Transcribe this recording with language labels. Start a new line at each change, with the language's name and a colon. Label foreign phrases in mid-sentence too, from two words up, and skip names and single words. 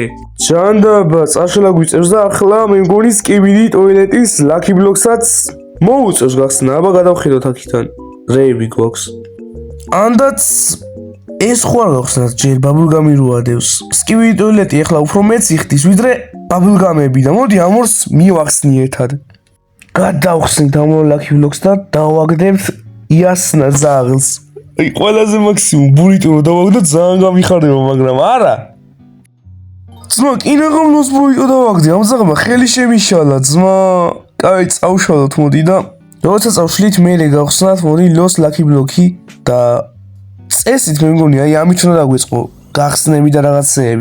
Georgian: ჯანდაბა წაშლა გვიწევს და ახლა მე მგონი Skibidi Toilet-ის
English: lucky blocks-
Georgian: აც მოუწევს გახსნა. აბა გადავხედოთ აქიდან. რეები გვაქვს. ანდაც ეს ხო არ გავხსნათ ჯერ ბაბულგამი რო ადევს. Skibidi Toilet-ი ახლა უფრო მეც იხდის ვიდრე ბაბულგამები და მოდი ამორს მივახსნი ერთად. გადავხსნით ამ
English: lucky blocks
Georgian: და დავაგდებთ იასნა ზაღლს. აი ყველაზე მაქსიმუმ ბურიტო რო დავაგდოთ ძალიან გამიხარდება, მაგრამ არა. ძმა, კინაღამლოს ბურიტო დავაგდე, ამ ზაღმა ხელი შემიშალა, ძმა. კაი, წავშალოთ მოდი და როცა წავშლით მერე გავხსნათ მოდი ლოს
English: lucky block-
Georgian: ი და წესით მე მგონი აი ამით უნდა დაგვეწყო გახსნები და რაღაცეები.